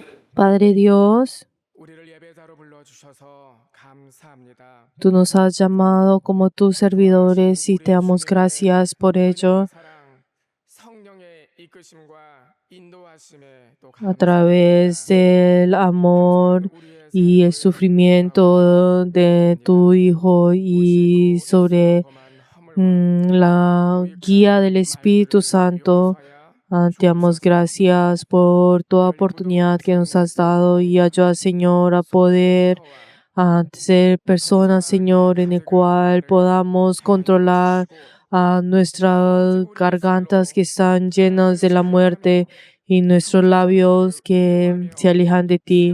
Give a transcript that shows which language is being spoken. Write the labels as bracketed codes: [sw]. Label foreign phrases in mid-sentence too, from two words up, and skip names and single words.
[es] Padre Dios, [ko] 우리를 예배자로 불러주셔서 감사합니다. [es] tú nos has llamado como tus servidores y te damos gracias por ello. [ko] 사랑, 성령의 이끄심과 인도하심에 또 [es] A través del amor y el sufrimiento de tu Hijo y sobre la guía del Espíritu Santo. Te damos gracias por toda oportunidad que nos has dado y ayuda, Señor, a poder ser personas, Señor, en el cual podamos controlar nuestras gargantas que están llenas de la muerte y nuestros labios que se alejan de ti.